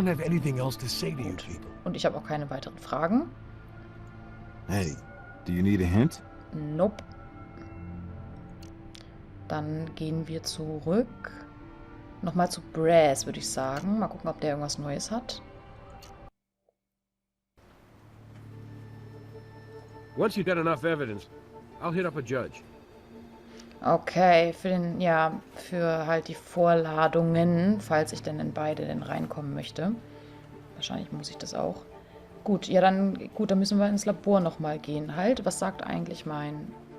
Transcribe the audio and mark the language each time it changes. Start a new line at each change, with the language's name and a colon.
German: Gut. Und ich habe auch keine weiteren Fragen.
English: Hey, do you need a hint? Nope.
German: Dann gehen wir zurück. Nochmal zu Brass, würde ich sagen. Mal gucken, ob der irgendwas Neues hat.
English: Once you've got enough evidence, I'll hit up a judge.
German: Okay, für halt die Vorladungen, falls ich denn in beide denn reinkommen möchte. Wahrscheinlich muss ich das auch. Gut, ja dann müssen wir ins Labor nochmal gehen. Halt, was sagt eigentlich mein...